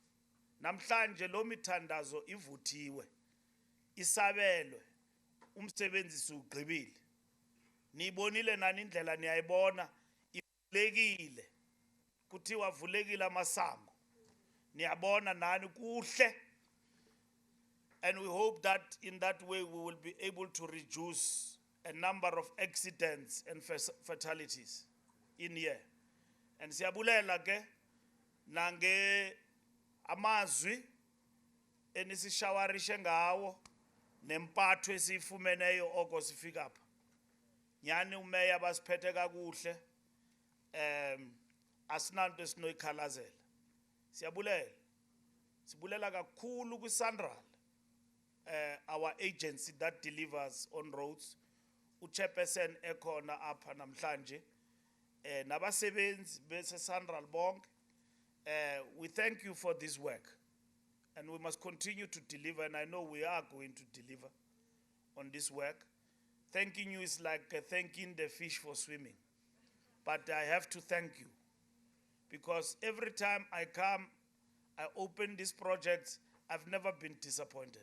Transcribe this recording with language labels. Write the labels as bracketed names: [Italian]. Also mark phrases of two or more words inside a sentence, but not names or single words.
[Xhosa] Namhlanje lo mithandazo ivuthiwe. Isabelwe. Umsebenzi siugqibile. Niyibonile nani indlela niyayibona ivulekile. Kuthiwa vulekile amasango. Niyabona nani kuhle. [English] And we hope that in that way we will be able to reduce a number of accidents and fatalities in here. [Xhosa] And siyabulela ke nange amazwi enisishawarishe ngawo nempatho esifumeneyo oko sifika apha. Nyani umeya basiphethe kakuhle. Asinanto esinoyikhalazela. Siyabulela. Sibulela kakhulu kwi-Sanral. [English] Our agency that delivers on roads. [Xhosa] Uchairperson ekhona apha namhlanje. Nabasebenzi bese-Sanral bonke. [English] We thank you for this work. And we must continue to deliver, and I know we are going to deliver on this work. Thanking you is like thanking the fish for swimming. But I have to thank you. Because every time I come, I open these projects, I've never been disappointed.